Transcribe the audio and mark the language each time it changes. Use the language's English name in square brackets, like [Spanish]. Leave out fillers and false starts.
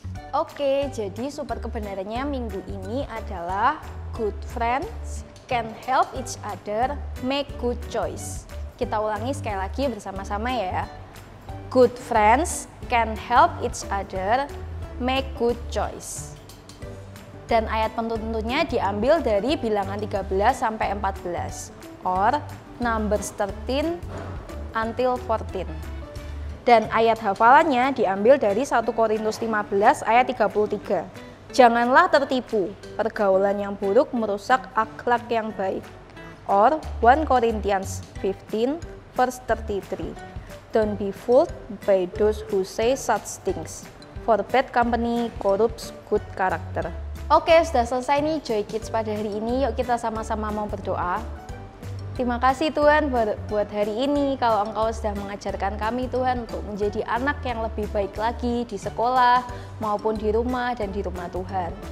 [English] Oke, jadi super kebenarannya minggu ini adalah good friends can help each other make good choice. [Indonesian] Kita ulangi sekali lagi bersama-sama ya. [English] Good friends can help each other make good choice. [Indonesian] Dan ayat penuntunnya diambil dari Bilangan 13 sampai 14 or Numbers 13 until 14. Dan ayat hafalannya diambil dari 1 Korintus 15 ayat 33. Janganlah tertipu, pergaulan yang buruk merusak akhlak yang baik. [English] Or 1 Corinthians 15 verse 33. Don't be fooled by those who say such things, for bad company corrupts good character. [Indonesian] Oke, sudah selesai nih Joy Kids pada hari ini. Yuk kita sama-sama mau berdoa. Terima kasih Tuhan buat hari ini. Kalau Engkau sudah mengajarkan kami Tuhan untuk menjadi anak yang lebih baik lagi di sekolah maupun di rumah dan di rumah Tuhan.